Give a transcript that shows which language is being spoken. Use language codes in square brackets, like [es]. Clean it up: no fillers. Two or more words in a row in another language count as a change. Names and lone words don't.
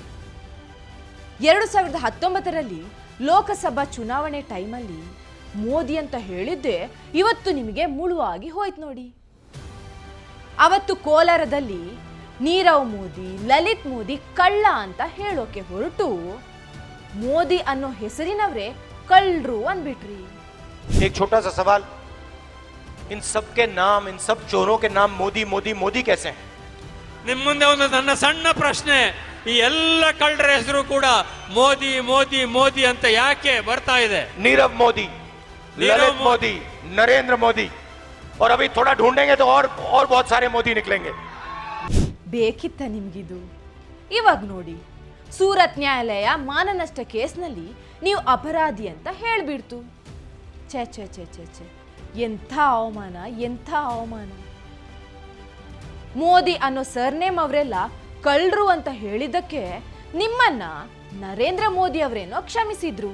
[kn] 2019ರಲ್ಲಿ ಲೋಕಸಭಾ ಚುನಾವಣೆ ಟೈಮಲ್ಲಿ ಮೋದಿ ಅಂತ ಹೇಳಿದ್ದೆ ಇವತ್ತು ನಿಮಗೆ ಮುಳುವಾಗಿ ಹೋಯ್ತು ನೋಡಿ. ಅವತ್ತು ಕೋಲಾರದಲ್ಲಿ ನೀರವ್ ಮೋದಿ, ಲಲಿತ್ ಮೋದಿ ಕಳ್ಳ ಅಂತ ಹೇಳೋಕೆ ಹೊರಟು ಮೋದಿ ಅನ್ನೋ ಹೆಸರಿನವರೇ ಕಳ್ಳರು ಅಂದ್ಬಿಟ್ರಿ. [hi] एक छोटा सा सवाल, इन सब के नाम, इन सब चोरों के नाम मोदी मोदी मोदी कैसे हैं? [kn] ನಿಮ್ಮ ಮುಂದೆ ಒಂದು ನನ್ನ ಸಣ್ಣ ಪ್ರಶ್ನೆ, ಈ ಎಲ್ಲ ಕಳ್ಳರ ಹೆಸರು ಕೂಡ ಮೋದಿ ಮೋದಿ ಮೋದಿ ಅಂತ ಯಾಕೆ ಬರ್ತಾ ಇದೆ? [hi] नीरव मोदी, ललित मोदी, नरेंद्र मोदी, और अभी थोड़ा ढूंढेंगे तो और बहुत सारे मोदी निकलेंगे. [kn] ಬೇಕಿತ್ತ ನಿಮ್ಗಿದು? ಇವಾಗ ನೋಡಿ, ಸೂರತ್ ನ್ಯಾಯಾಲಯ ಮಾನನಷ್ಟ ಕೇಸ್ನಲ್ಲಿ ನೀವು ಅಪರಾಧಿ ಅಂತ ಹೇಳ್ಬಿಡ್ತು. ಛೇ ಛೇ ಛೇ ಛೇ ಛೇ ಎಂಥ ಅವಮಾನ, ಎಂಥ ಅವಮಾನ. ಮೋದಿ ಅನ್ನೋ ಸರ್ನೇಮ್ ಅವರೆಲ್ಲ ಕಳ್ಳರು ಅಂತ ಹೇಳಿದ್ದಕ್ಕೆ ನಿಮ್ಮನ್ನ ನರೇಂದ್ರ ಮೋದಿ ಅವರೇನೋ ಕ್ಷಮಿಸಿದ್ರು.